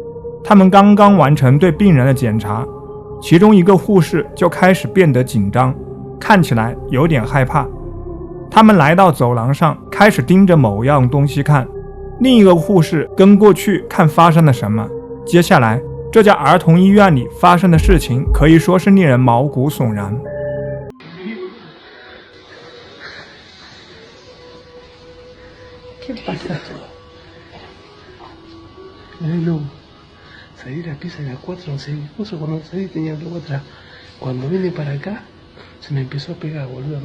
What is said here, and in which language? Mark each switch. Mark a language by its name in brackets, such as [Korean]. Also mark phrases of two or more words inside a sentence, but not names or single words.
[Chinese] 他们刚刚完成对病人的检查，其中一个护士就开始变得紧张，看起来有点害怕。他们来到走廊上，开始盯着某样东西看。另一个护士跟过去看发生了什么。接下来，这家儿童医院里发生的事情可以说是令人毛骨悚然。 [Spanish] ¿Qué pasa? No, salí de la pieza de las 4, no sé mi esposo cuando salí tenía el globo atrás. Cuando vine para acá, se me empezó a pegar, boludo.